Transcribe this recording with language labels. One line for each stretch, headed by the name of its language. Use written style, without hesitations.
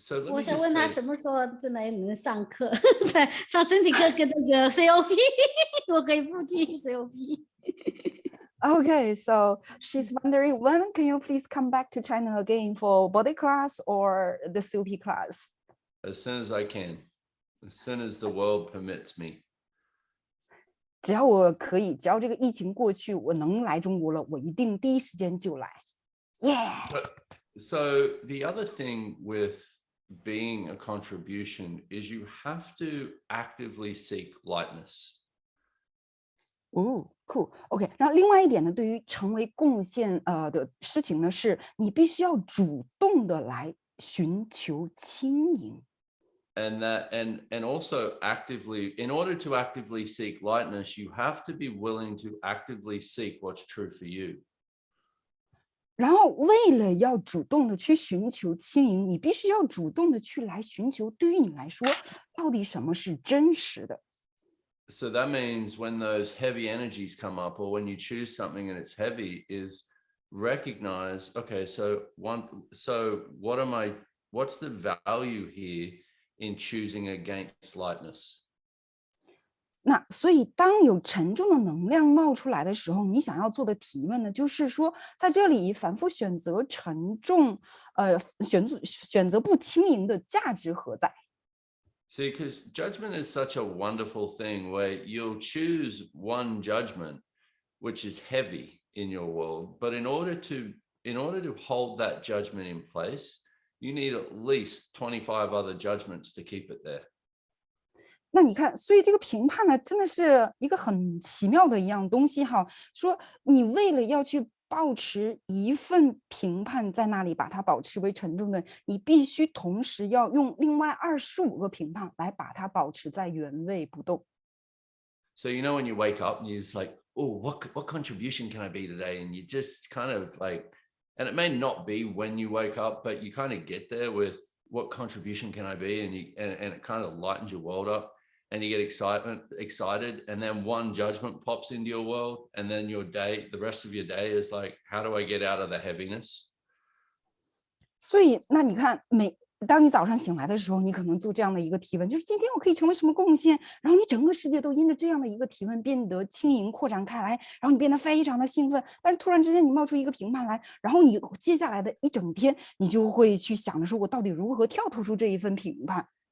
Chinese: 我想问他什么时候真的能上课？上申请课跟那个 COP， 我可以复习 COP。
English: Okay, so she's wondering when can you please come back to China again for body class or the COP class? As soon as I can, as soon as the world permits me.
Chinese: 只要我可以，只要这个疫情过去，我能来中国了，我一定第一时间就来。
English: Yeah. So the other thing with being a contribution is you have to actively seek lightness. Cool.
Chinese: OK， 然后另外一点呢，对于成为贡献的事情呢，是你必须要主动的来寻求轻盈。
English: And also actively, in order to actively seek lightness, you have to be willing to actively seek what's true for you.
Chinese: 然后为了要主动的去寻求轻盈，你必须要主动的去来寻求对于你来说到底什么是真实的。
English: So that means when those heavy energies come up, or when you choose something and it's heavy, is recognize, okay, so what's the value here in choosing against lightness?
Chinese: 那所以当有沉重的能量冒出来的时候，你想要做的提问呢，就是说在这里反复选择沉重，选择不轻盈的价值何在？
English: See, because judgment is such a wonderful thing where you'll choose one judgment, which is heavy in your world. But in order to hold that judgment in place, you need at least 25 other judgments to keep it there.
Chinese: 那你看，所以这个评判呢，真的是一个很奇妙的一样东西哈。说你为了要去保持一份评判在那里，把它保持为沉重的，你必须同时要用另外25个评判来把它保持在原位不动。
English: So when you wake up and you're just like, oh, what contribution can I be today? And you just kind of like, and it may not be when you wake up, but you kind of get there with what contribution can I be, and it kind of lightens your world up. And you get excited, and then one judgment pops into your world, and then the rest of your day is like, how do I get out of the heaviness?
Chinese: 所以，那你看，当你早上醒来的时候，你可能做这样的一个提问，就是今天我可以成为什么贡献？然后你整个世界都因着这样的一个提问变得轻盈扩展开来，然后你变得非常的兴奋。但是突然之间你冒出一个评判来，然后你接下来的一整天，你就会去想着说，我到底如何跳脱出这一份评判？